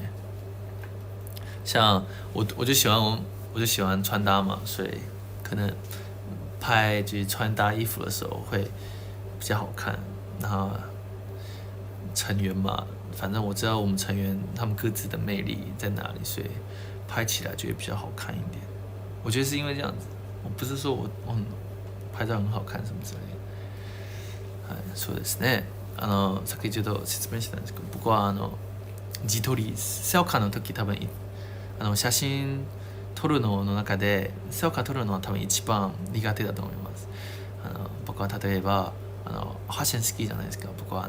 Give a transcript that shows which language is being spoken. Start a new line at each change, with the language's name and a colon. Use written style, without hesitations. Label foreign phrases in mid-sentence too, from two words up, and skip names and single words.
Chinese: 像我就喜欢穿搭嘛，所以可能拍就是穿搭衣服的时候会比较好看。然后成员嘛，反正我知道我们成员他们各自的魅力在哪里，所以拍起来就会比较好看一点。我觉得是因为这样子，我不是说我拍照很好看什么之类的。
Japanese: はい、そうですね。さっきちょっと説明したんですけど、僕は自撮りセオカの時多分写真撮るのの中でセオカ撮るのは多分一番苦手だと思います。僕は例えばファッション好きじゃないですか、僕は。